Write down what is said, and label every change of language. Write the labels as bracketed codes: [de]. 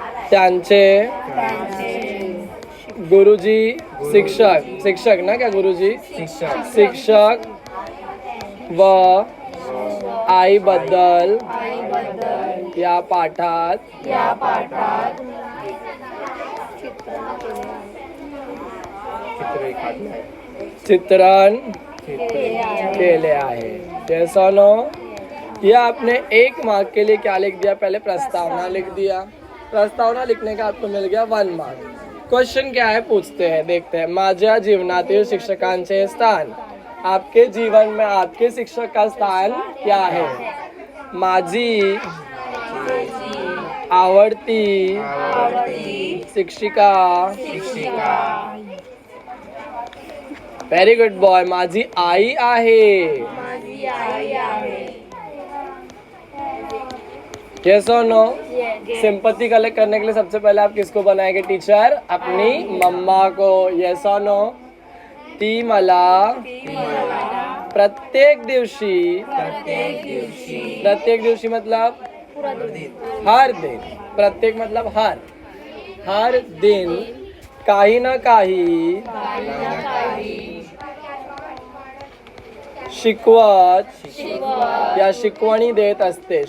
[mr] त्यांचे गुरुजी शिक्षक ना क्या गुरुजी शिक्षक व आईबद्दल या पाठात चित्रण केले आहे. [en] yes or no? [hi] ये आपने 1 मार्क के लिए क्या लिख दिया? पहले प्रस्तावना लिख दिया. प्रस्तावना लिखने का आपको मिल गया 1 मार्क. क्वेश्चन क्या है पूछते हैं, देखते हैं. [mr] माझ्या जीवनातील शिक्षकांचे स्थान. [hi] आपके जीवन में आपके शिक्षक का स्थान क्या है? [mr] माझी आवडती शिक्षिका. [en] Very good boy. [mr] माझी आई आहे. [hi] यस और नो? सिंपैथी कलेक्ट करने के लिए सबसे पहले आप किसको बनाएंगे टीचर? अपनी मम्मा को. यस और नो? [mr] ती मला प्रत्येक दिवशी [hi] मतलब हर दिन. [mr] प्रत्येक [hi] मतलब हर दिन [mr] काही ना काही शिकवत या शिकवणी देत असते.